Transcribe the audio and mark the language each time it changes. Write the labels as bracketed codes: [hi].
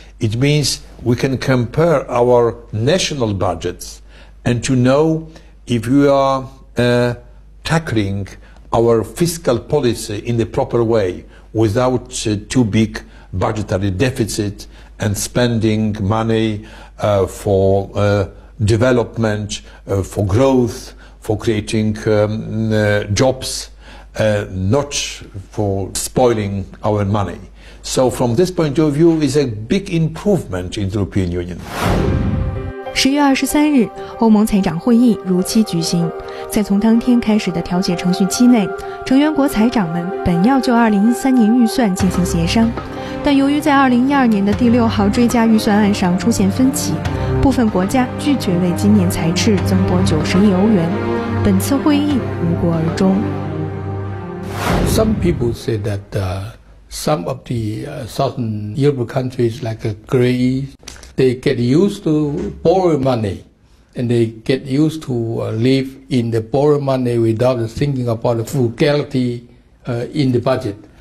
[en] It means we can compare our national budgets and to know if we are tackling our fiscal policy in the proper way without too big budgetary deficit and spending money for development, for growth, for creating jobs, not for spoiling our money. So from this point of view, is a big improvement in the European Union. [zh] 10月23日，欧盟财长会议如期举行。在从当天开始的调解程序期内，成员国财长们本要就2013年预算进行协商，但由于在2012年的第6号追加预算案上出现分歧，部分国家拒绝为今年财赤增拨90亿欧元。本次会议无果而终。 [en] Some people say that some of the southern European countries like Greece, they get used to borrow money and they get used to live in the borrow money without thinking about the frugality in the budget.